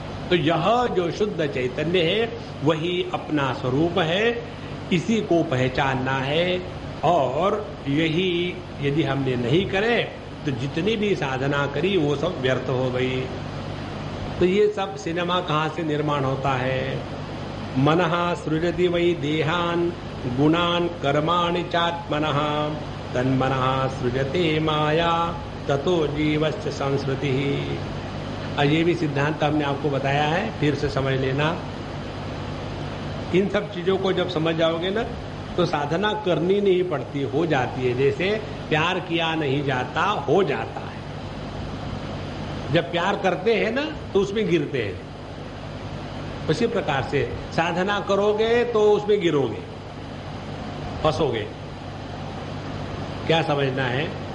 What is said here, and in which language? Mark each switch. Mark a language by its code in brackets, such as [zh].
[hi] तो यह जो शुद्ध चैतन्य है वही अपना स्वरूप है, इसी को पहचानना है। और यही यदि हमने नहीं करे तो जितनी भी साधना करी वो सब व्यर्थ हो गई। तो ये सब सिनेमा कहाँ से निर्माण होता है? [sa] मनः सृजति वै देहान गुणान कर्माणि चात्मनः तन्मनः सृजते माया ततो जीवस्य संस्कृति। [hi] ये भी सिद्धांत हमने आपको बताया है, फिर से समझ लेना। इन सब चीजों को जब समझ जाओगे ना तो साधना करनी नहीं पड़ती, हो जाती है। जैसे प्यार किया नहीं जाता, हो जाता है। जब प्यार करते हैं ना तो उसमें गिरते हैं, उसी प्रकार से साधना करोगे तो उसमें गिरोगे, फंसोगे। क्या समझना है?